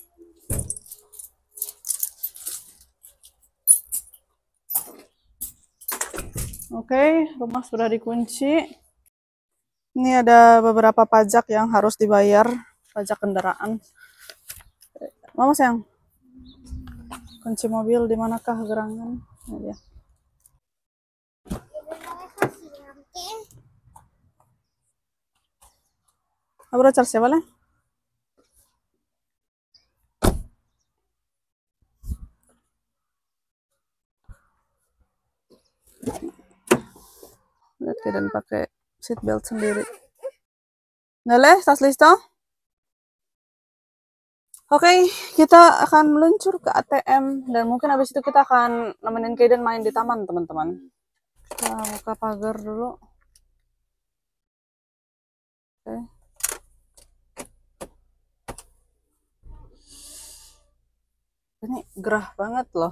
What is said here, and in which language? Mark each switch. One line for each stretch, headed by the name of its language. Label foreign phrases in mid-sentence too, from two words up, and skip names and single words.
Indonesian: Oke, rumah sudah dikunci. Ini ada beberapa pajak yang harus dibayar, pajak kendaraan. Mama sayang, kunci mobil di manakah gerangan? Ini dia.
Spanish: Abrochar-se, ¿vale?
Indonesian: Lihat dan pakai seatbelt sendiri.
Spanish: Dale, ¿estás listo?
Indonesian: Oke, kita akan meluncur ke ATM dan mungkin habis itu kita akan nemenin Kaiden main di taman, teman-teman. Kita buka pagar dulu. Oke. Ini gerah banget loh.